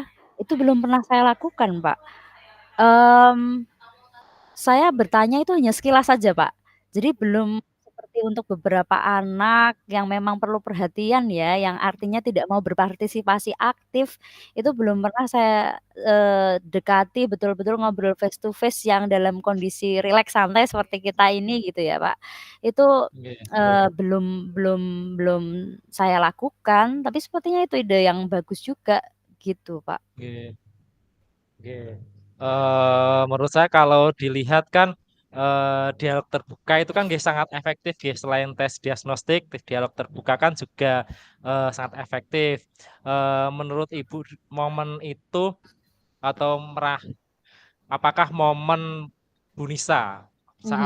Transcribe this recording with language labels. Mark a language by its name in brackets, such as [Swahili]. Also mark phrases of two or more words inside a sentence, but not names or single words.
[Indonesian] Itu belum pernah saya lakukan, Pak. Mmm Saya bertanya itu hanya sekilas saja, Pak. Jadi belum seperti untuk beberapa anak yang memang perlu perhatian ya, yang artinya tidak mau berpartisipasi aktif, itu belum pernah saya, dekati betul-betul ngobrol [English] face to face [Indonesian] yang dalam kondisi rileks santai seperti kita ini gitu ya, Pak. Itu, Nggih belum belum belum saya lakukan, tapi sepertinya itu ide yang bagus juga gitu, Pak. nggih nggih. Menurut saya kalau dilihat kan, dialog terbuka itu kan nggih sangat efektif nggih, selain tes diagnostik, tes dialog terbuka kan juga, sangat efektif. Menurut Ibu momen itu atau apakah momen Bu Nisa saat